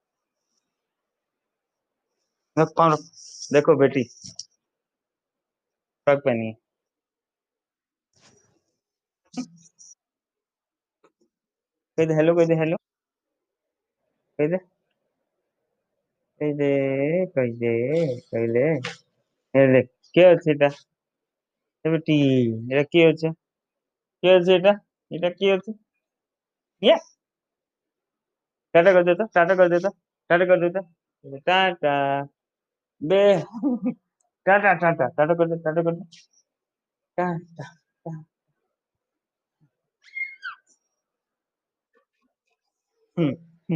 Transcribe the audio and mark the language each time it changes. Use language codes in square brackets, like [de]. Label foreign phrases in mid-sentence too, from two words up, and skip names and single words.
[hi] कौन, देखो बेटी, फ्रॉक पहनी है। कह दे हेलो, कह दे हेलो, कह दे, कह दे, कह दे, कह दे। [or] ଏ ଦେଖ କିଏ ଅଛି ଏଟା, ଏ ବେଟି, ଏଟା କିଏ ଅଛି, କିଏ ଅଛି ଏଟା, ଏଟା କିଏ ଅଛି, ଇଏ [hi] टाटा कर देता, टाटा कर देता, टाटा कर देता, टाटा, बे, टाटा टाटा टाटा कर दे, टाटा कर दे। टाटा। हम्म। हम्म।